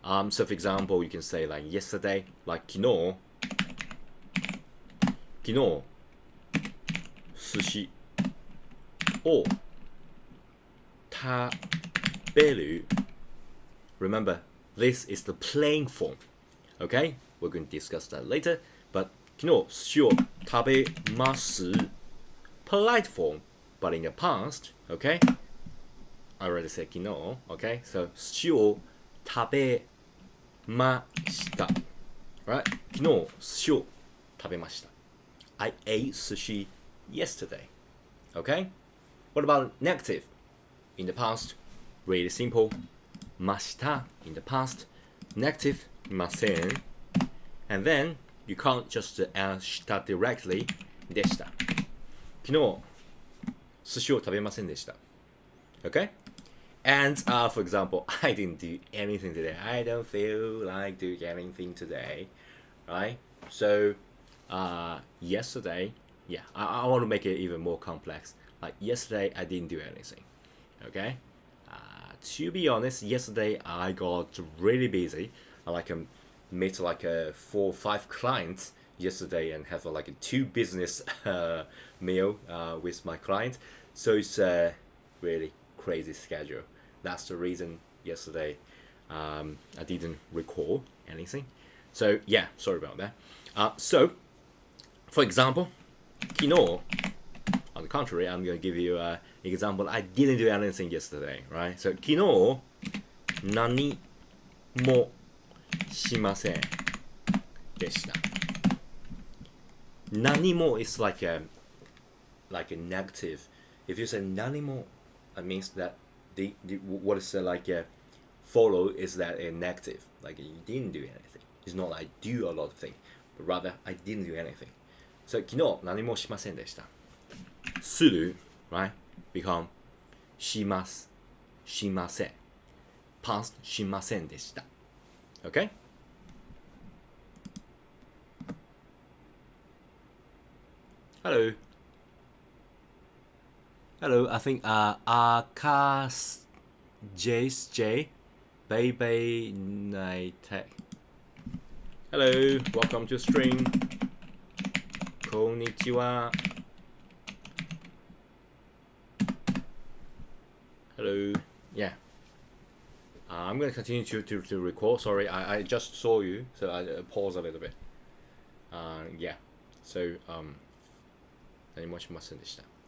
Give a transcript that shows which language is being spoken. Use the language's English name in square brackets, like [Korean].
[English] So for example, you can say like yesterday, like [Japanese] 昨日寿司を食べる. [English] Remember, this is the plain form. Okay, we're going to discuss that later. [Japanese] But 昨日寿司を食べます. [English] Polite form, but in the past. Okay, I already said 昨日. [Japanese] Okay, so 寿司を食べました. [English] Right? [Japanese] 昨日寿司を食べました. [English] I ate sushi yesterday. Okay? What about negative? In the past, really simple. ました in the past. Negative, ません. And then you can't just add した directly. でした. [Japanese] 昨日寿司を食べませんでした。 [English] Okay? And for example, I didn't do anything today. I don't feel like doing anything today. Right? So, yesterday, yeah, I want to make it even more complex. Like yesterday, I didn't do anything. Okay? To be honest, yesterday I got really busy. I met 4 or 5 clients yesterday and have like a 2 business meal with my client. So it's a really crazy schedule. That's the reason yesterday I didn't recall anything. So yeah, sorry about that. So, for example, 昨日 on the contrary, I'm going to give you an example. I didn't do anything yesterday, right? [Japanese] So, 昨日何もしませんでした。 [English] 何も is like a negative. If you say 何も, it means that what is follow is that a negative. Like you didn't do anything. It's not like I do a lot of things, but rather I didn't do anything. [Japanese] So 昨日何もしませんでした。 [English] する right become [Japanese] しますしません [English] past [Japanese] しませんでした [English] okay hello I think Akash J Baby Night Tech. Hello, welcome to stream. Konnichiwa. Hello. Yeah. I'm going to continue to record. Sorry, I just saw you, so I pause a little bit. Yeah. [Japanese] So, 何もしませんでした。